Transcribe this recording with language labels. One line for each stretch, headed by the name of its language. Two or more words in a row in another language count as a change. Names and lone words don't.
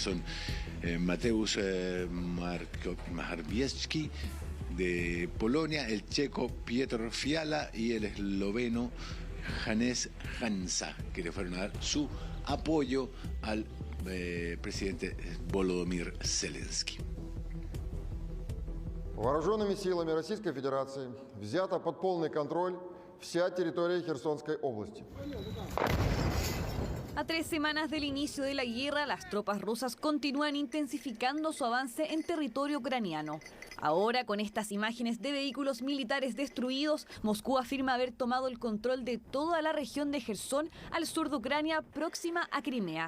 Spanish: Son Mateusz Morawiecki de Polonia, el checo Piotr Fiala y el esloveno Janez Janša, que le fueron a dar su apoyo al presidente Volodymyr Zelensky.
Russian: Вооруженными силами Российской Федерации взята под полный контроль вся территория Херсонской области.
Spanish: A 3 semanas del inicio de la guerra, las tropas rusas continúan intensificando su avance en territorio ucraniano. Ahora, con estas imágenes de vehículos militares destruidos, Moscú afirma haber tomado el control de toda la región de Jersón, al sur de Ucrania, próxima a Crimea.